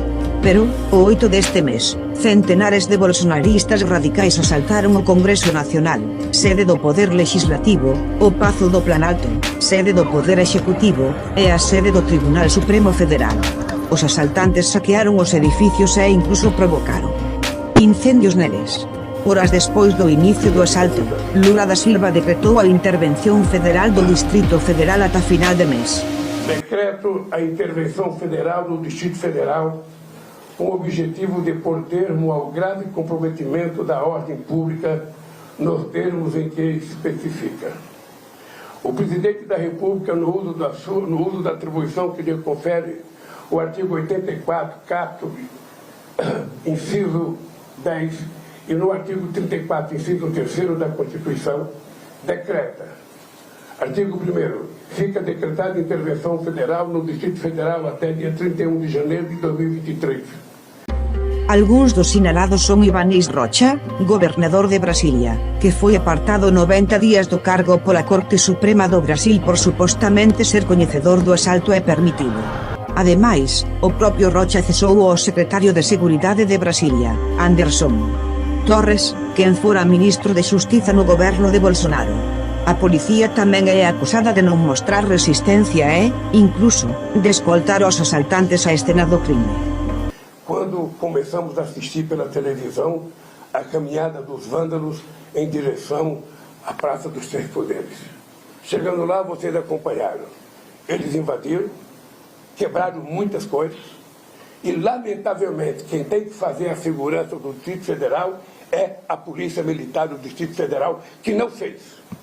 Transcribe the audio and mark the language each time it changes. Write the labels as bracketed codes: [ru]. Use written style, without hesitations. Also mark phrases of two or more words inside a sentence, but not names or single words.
[gl] Pero, o 8 deste mes, centenares de bolsonaristas radicais asaltaron o Congreso Nacional, sede do Poder Legislativo, o Pazo do Planalto, sede do Poder Executivo, e a sede do Tribunal Supremo Federal. Os asaltantes saquearon os edificios e incluso provocaron incendios neles. Horas despois do inicio do asalto, Lula da Silva decretou a intervención federal do Distrito Federal ata final de mes. [pt] Decreto a intervenção federal no Distrito Federal com o objetivo de pôr termo ao grave comprometimento da ordem pública nos termos em que especifica. O Presidente da República, no uso da atribuição que lhe confere o artigo 84, caput, inciso 10, e no artigo 34, inciso 3º da Constituição, decreta. Artigo 1º. Fica decretada intervenção federal no Distrito Federal até dia 31 de janeiro de 2023. [gl] Algúns dos sinalados son Ibanez Rocha, gobernador de Brasilia, que foi apartado 90 días do cargo pola Corte Suprema do Brasil por supostamente ser coñecedor do asalto e permitido. Ademais, o propio Rocha cesou ao secretario de Seguridade de Brasilia, Anderson Torres, quen fora ministro de Xustiza no goberno de Bolsonaro. A policía tamén é acusada de non mostrar resistencia e, incluso, de escoltar os asaltantes á escena do crime. [pt] Quando começamos a assistir pela televisão a caminhada dos vândalos em direção à Praça dos Três Poderes. Chegando lá, vocês acompanharam. Eles invadiram, quebraram muitas coisas e, lamentavelmente, quem tem que fazer a segurança do Distrito Federal é a Polícia Militar do Distrito Federal, que não fez.